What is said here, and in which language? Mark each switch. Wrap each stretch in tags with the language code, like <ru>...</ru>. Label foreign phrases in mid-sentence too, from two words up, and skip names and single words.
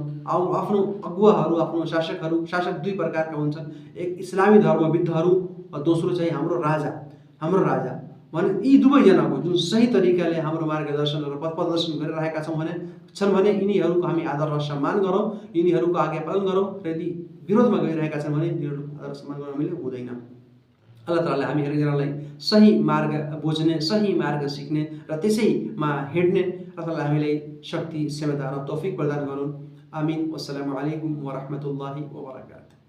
<ne>आफ्नो अगुवाहरू, आफ्नो शासक दुई प्रकारका हुन्छन्, एक इस्लामी धर्मविद्हरू, दोस्रो चाहिँ हाम्रो राजा भने यी दुवैजनाको जुन सही तरिकाले हाम्रो मार्गदर्शन र पथ प्रदर्शन गरिरहेका छन् भने यिनीहरूको हामी आदर र सम्मान गरौँ, यिनीहरूको आज्ञा पालन गरौँ, र यदि विरोधमा गइरहेका छन् भने यिनीहरूको आदर सम्मान गर्न हामीले हुँदैन। अल्लाह तालाले हामी हरेकजनालाई सही मार्ग बुझ्ने, सही मार्ग सिक्ने र त्यसैमा हिँड्ने अल्लाह ताला हामीलाई शक्ति, क्षमता र तौफिक प्रदान गरून्। आमीन।</ne> <ar>والسلام عليكم ورحمة الله وبركاته.</ar>